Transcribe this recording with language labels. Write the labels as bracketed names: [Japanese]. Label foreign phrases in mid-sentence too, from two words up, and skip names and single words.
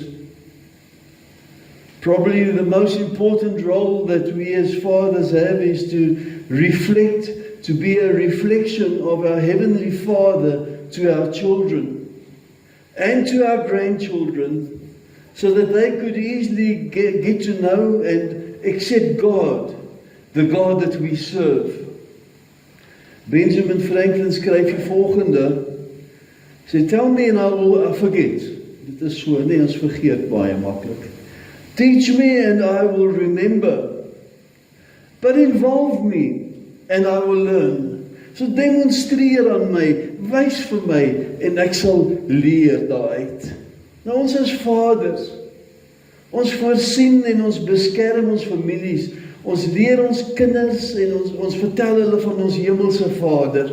[English] Probably the most important role that we as fathers have is to reflect, to be a reflection of our Heavenly Father to our children and to our grandchildren, so that they could easily get to know and accept God, the God that we serve. [Afrikaans] Benjamin Franklin skryf die volgende, sê, [English] tell me and I will forget. [Afrikaans] Dit is so, nee, ons vergeet baie maklik. [English] Teach me and I will remember. But involve me and I will learn. [Afrikaans] So demonstreer aan my, wys vir my en ek sal leer daaruit. Nou ons is vaders. Ons voorsien en ons beskerm ons families. Ons leer ons kinders en ons vertel hulle van ons hemelse Vader.